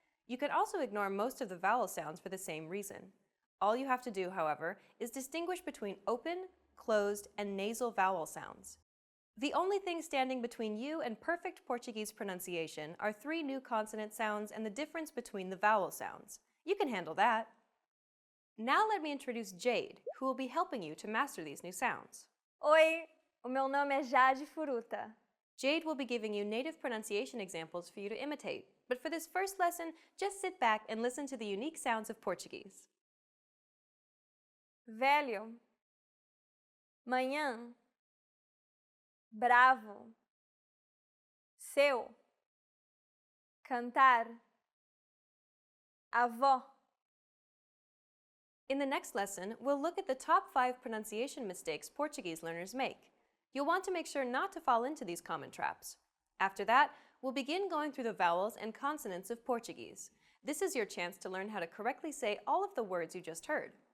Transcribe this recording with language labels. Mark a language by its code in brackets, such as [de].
[en] You can also ignore most of the vowel sounds for the same reason. All you have to do, however, is distinguish between open, closed, and nasal vowel sounds. The only thing standing between you and perfect Portuguese pronunciation are 3 new consonant sounds and the difference between the vowel sounds. You can handle that. Now let me introduce Jade, who will be helping you to master these new sounds. [pt] Oi, o meu nome é Jade Furuta. [en] Jade will be giving you native pronunciation examples for you to imitate, but for this first lesson, just sit back and listen to the unique sounds of Portuguese. [pt] Velho, manhã, bravo, seu, cantar, avó, [en] In the next lesson, we'll look at the top 5 pronunciation mistakes Portuguese learners make. You'll want to make sure not to fall into these common traps. After that, we'll begin going through the vowels and consonants of Portuguese. This is your chance to learn how to correctly say all of the words you just heard.